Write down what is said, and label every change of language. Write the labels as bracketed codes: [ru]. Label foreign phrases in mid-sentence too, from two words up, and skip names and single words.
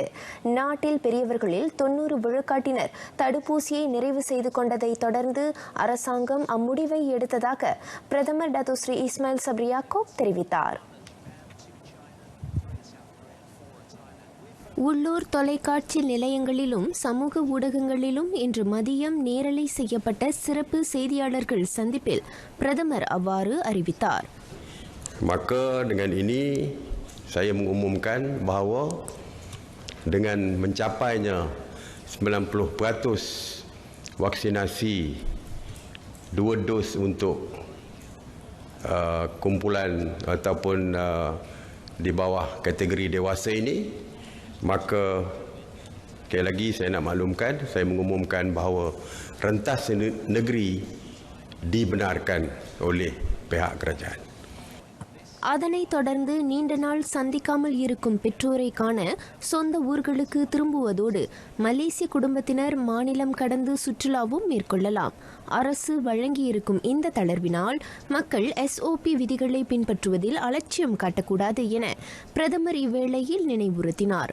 [ta] நாட்டில் பெரியவர்களில் 90 விழுக்காட்டினர் தடுப்பூசியை நிறைவு செய்து கொண்டதை தொடர்ந்து அரசாங்கம் அம்முடிவை எடுத்ததாக பிரதமர் டத்துஸ்ரீ இஸ்மாயில் சப்ரி யாக்கூப் தெரிவித்தார். உள்ளூர் தொலைக்காட்சி நிலையங்களிலும் சமூக ஊடகங்களிலும் இன்று மதியம் நேரலை செய்யப்பட்ட சிறப்பு செய்தியாளர்கள் சந்திப்பில் பிரதமர் அவ்வாறு அறிவித்தார். [ms] Maka dengan ini saya mengumumkan bahawa dengan mencapainya 90% vaksinasi 2 dos untuk kumpulan ataupun di bawah kategori dewasa ini, maka sekali lagi saya nak maklumkan, saya mengumumkan bahawa rentas negeri dibenarkan oleh pihak kerajaan. [ta] அதனைத் தொடர்ந்து நீண்ட நாள் சந்திக்காமல் இருக்கும் பெற்றோரை காண சொந்த ஊர்களுக்கு திரும்புவதோடு மலேசிய குடும்பத்தினர் மாநிலம் கடந்து சுற்றுலாவும் மேற்கொள்ளலாம். அரசு வழங்கியிருக்கும் இந்த தளர்வினால் மக்கள் SOP விதிகளை பின்பற்றுவதில் அலட்சியம் காட்டக்கூடாது என பிரதமர் இவ்வேளையில் நினைவுறுத்தினார்.